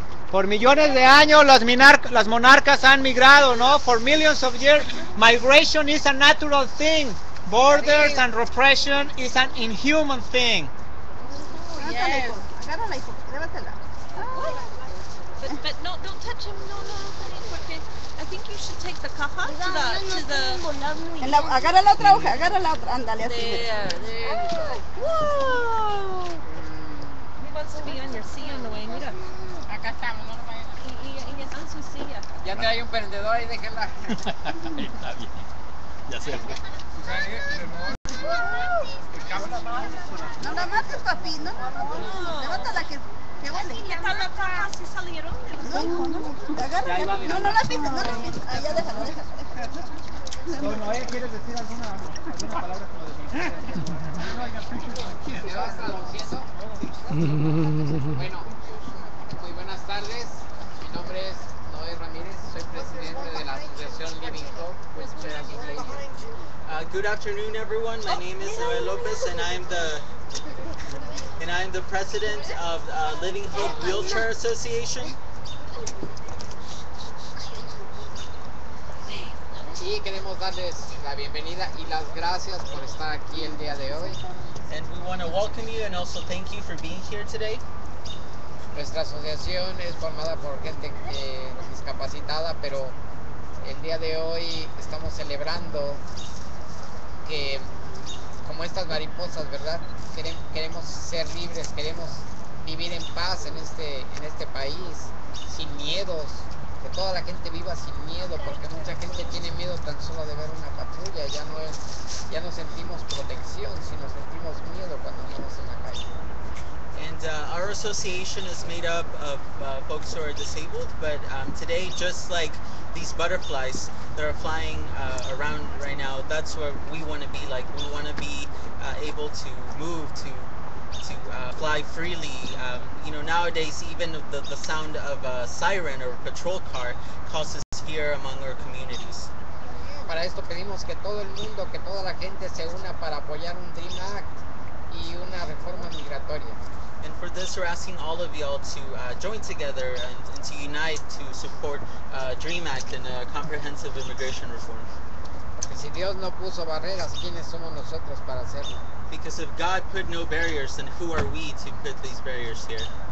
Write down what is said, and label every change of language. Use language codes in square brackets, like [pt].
[es] Por millones de años las monarcas han migrado, ¿no? [en] For millions of years, migration is a natural thing. Borders and repression is an inhuman thing. Yes. [es] Agárrala, hijo, llévatela. [en] But no, don't touch him. [es] No, porque [en] I think you should take the caja to the [es] Agarra la otra hoja, agarra la otra. Ándale, así. [en] There you go. Whoa! He wants to be on your sea on the way. [es] Mira. Acá estamos, no lo vayan a... Y Ya trae un prendedor ahí, déjela. Está bien. Ya se fue. No la mates, papi. No. Levántala que huele. ¿Qué tal la caja? ¿Sí salieron? No, hijo, no. Agárrala. No la pises, no la pises. Ah, ya déjala. Noé, ¿quieres decir alguna palabra como de ¿Me vas traduciendo? Bueno, muy buenas tardes. Mi nombre es Noé Ramírez. Soy presidente de la asociación Living Hope with Children Ladies. [en] Good afternoon, everyone. My name is Noel Lopez, and I am the president of Living Hope Wheelchair Association. [es] Y queremos darles la bienvenida y las gracias por estar aquí el día de hoy. [en] And we want to welcome you and also thank you for being here today. [es] Nuestra asociación es formada por gente discapacitada, pero el día de hoy estamos celebrando que, como estas mariposas, ¿verdad? Queremos ser libres, queremos vivir en paz en este país, sin miedos, que toda la gente viva sin miedo, porque mucha gente tiene miedo tan solo de ver una patrulla, ya no sentimos protección, sino sentimos miedo cuando andamos en la calle. [en] And our association is made up of folks who are disabled, but today, just like these butterflies that are flying around right now, that's what we want to be like. We want to be able to move, to fly freely. Nowadays, even the sound of a siren or a patrol car causes fear among our communities. [es] Para esto pedimos que todo el mundo, que toda la gente se una para apoyar un Dream Act y una reforma migratoria. [en] And for this, we're asking all of y'all to join together and to unite to support Dream Act and comprehensive immigration reform. [es] Porque si Dios no puso barreras, ¿quiénes somos nosotros para hacerlo? [en] Because if God put no barriers, then who are we to put these barriers here?